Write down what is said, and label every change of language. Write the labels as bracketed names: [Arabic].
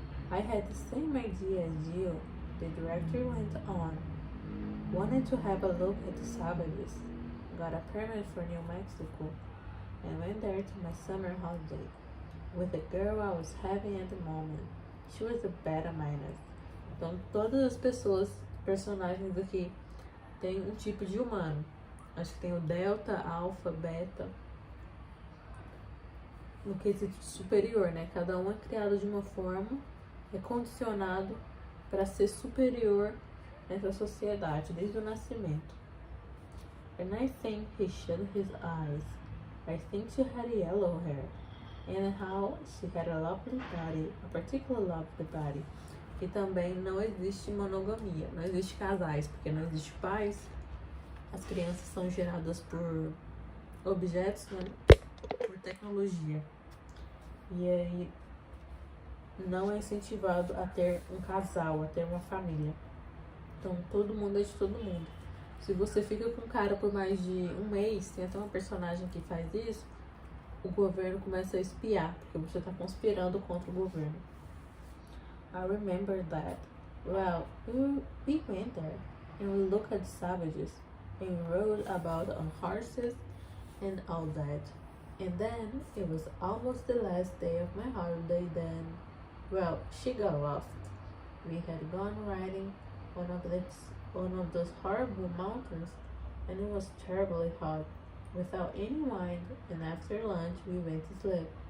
[English] I had the same idea as you, the director went on. Wanted to have a look at the Sabbaths. Got a permit for New Mexico and went there to my summer holiday with the girl I was having at the moment. She was a beta minus. [Portuguese] Então todas as pessoas, personagens aqui, tem um tipo de humano. Acho que tem o delta, alfa, beta. No quesito superior, né? Cada um é criado de uma forma, é condicionado para ser superior nessa sociedade, desde o nascimento. [English] And I think he shut his eyes. I think she had yellow hair. And how she had a lovely body, a particular lovely body. [Portuguese] E também não existe monogamia, não existe casais, porque não existe pais. As crianças são geradas por objetos, né? Por tecnologia. E aí não é incentivado a ter um casal, a ter uma família. Então todo mundo é de todo mundo. Se você fica com um cara por mais de um mês, tem até uma personagem que faz isso, o governo começa a espiar, porque você está conspirando contra o governo. [English] I remember that. Well, we went there and we looked at savages and rode about on horses and all that. And then it was almost the last day of my holiday then. Well, she got lost. We had gone riding one of those horrible mountains and it was terribly hot, without any wine, and after lunch we went to sleep.